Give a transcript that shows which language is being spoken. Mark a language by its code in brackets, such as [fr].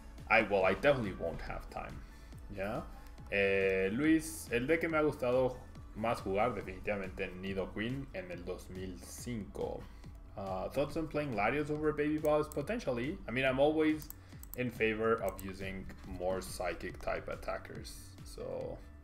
[en] I definitely won't have time. Yeah. [es] Luis, el deck que me ha gustado más jugar definitivamente en Nidoqueen en el 2005. [en] Thoughts on playing Latios over Baby Boss? Potentially. I mean, I'm always in favor of using more psychic type attackers, so